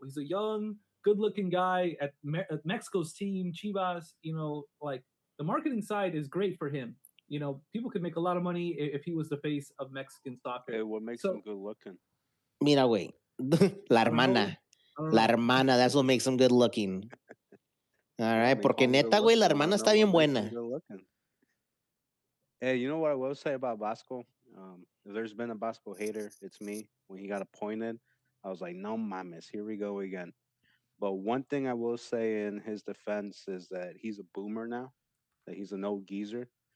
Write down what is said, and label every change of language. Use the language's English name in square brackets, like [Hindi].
[English] He's a young, good-looking guy at Mexico's team, Chivas. Like the marketing side is great for him. People could make a lot of money if he was the face of Mexican soccer. Hey, what makes him good looking? [Spanish] Mira, güey. La hermana. La hermana, [English] that's what makes him good looking. All right, [Spanish] porque neta, güey, la hermana está bien buena. [English] Hey, you know what I will say about Vasco? If there's been a Vasco hater, it's me. When he got appointed, I was like, [Spanish] no mames, [English] here we go again. But one thing I will say in his defense is that he's a boomer now, that he's an old geezer.